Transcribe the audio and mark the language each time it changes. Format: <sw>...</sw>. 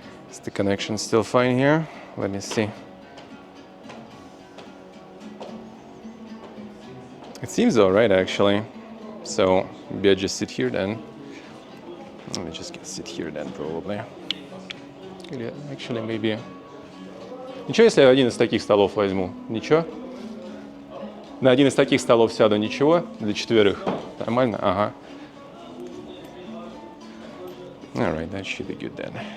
<en>Is the connection still fine here? Let me see. It seems alright actually. So maybe I just sit here then. Let me just sit here then probably. Actually maybe.</en> <ru>Ничего, если я один из таких столов возьму? Ничего? На один из таких столов сяду, ничего? Для 4? Нормально? Ага.</ru> <en>Alright, that should be good then.</en>